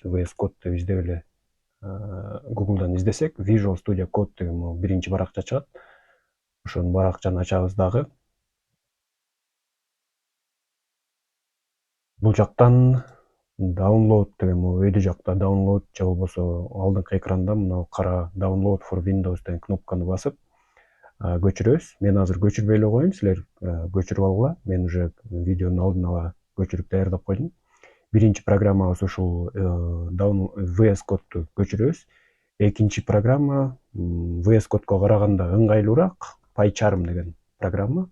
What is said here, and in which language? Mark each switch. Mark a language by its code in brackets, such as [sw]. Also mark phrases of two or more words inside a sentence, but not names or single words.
[ky] VS Code деп издеп эле Google'дан издесек, Visual Studio Code деген биринчи баракча чыгат. Ошонун баракчаны ачабыз дагы. Бул жактан download деген өйдө жакта download же болбосо алдыңкы экранда мына кара [en] download for Windows [ky] деген кнопканы басып көчүрөбүз. Мен азыр көчүрбөй эле коеюн, силер көчүрүп алгыла. Мен уже видеонун алдын ала көчүрүп даярдап койдум. Биринчи программабыз ушул VS Code'ду көчүрөбүз. Экинчи программа VS Code'го караганда ыңгайлуураак PyCharm деген программа.